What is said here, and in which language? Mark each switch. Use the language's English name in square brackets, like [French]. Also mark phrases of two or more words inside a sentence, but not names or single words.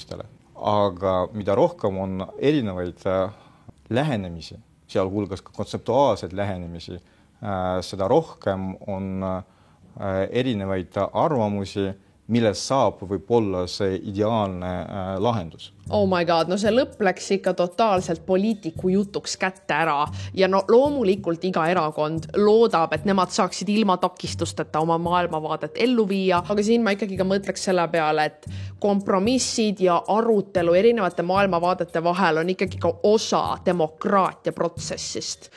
[Estonian] Aga mida rohkem on erinevaid lähenemisi sealhulgas ka kontseptuaalseid lähenemisi, seda rohkem on erinevaid arvamusi, millest saab võib-olla see ideaalne lahendus. [English] Oh my god, [Estonian] no see lõpp läks ikka totaalselt poliitiku jutuks kätte ära ja no loomulikult iga erakond loodab, et nemad saaksid ilma takistusteta oma maailmavaadet ellu viia, aga siin ma ikkagi ka mõtleks selle peale, et kompromissid ja arutelu erinevate maailmavaadete vahel on ikkagi ka osa demokraatia protsessist.